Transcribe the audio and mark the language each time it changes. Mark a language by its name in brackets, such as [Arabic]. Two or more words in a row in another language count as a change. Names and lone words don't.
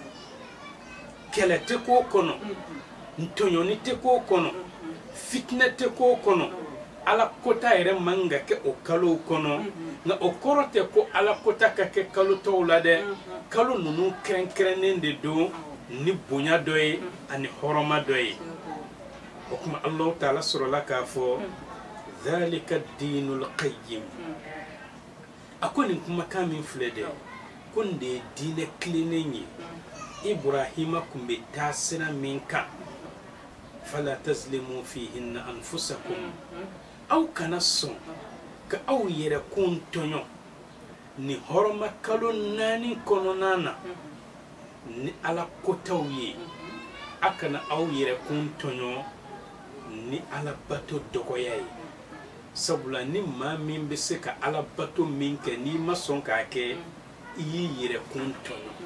[Bambara] kɛlɛ tɛ k'o kɔnɔ ntɔɲɔni tɛ k'o kɔnɔ fitinɛ tɛ k'o kɔnɔ ala kota yɛrɛ man ka kɛ o kalow kɔnɔ nka o kɔrɔ tɛ ko ala kota ka kɛ kalo tɔw la dɛ kalo ninnu kɛrɛnkɛrɛnnen de don ni bonya dɔ ye ani hɔrɔma dɔ ye o kuma Allahu Taala sɔrɔla k'a fɔ [Arabic] ذلك الدين القيم [Bambara] a ko nin kumakan min filɛ dɛ ko nin de ye diinɛ tilennen ye Ibrahima kun bɛ taa sira min kan [Arabic] فلا تظلموا فيهن أنفسكم [Bambara] aw kana sɔn ka aw yɛrɛ kun tɔɲɔ ni hɔrɔma kalo 4 kɔnɔna na ni ala kotaw ye a kana aw yɛrɛ kun tɔɲɔ ni ala bato dɔgɔya ye sabula ni maa min bɛ se ka ala bato min kɛ n'i ma sɔn k'a kɛ i y'i yɛrɛ kun tɔɲɔ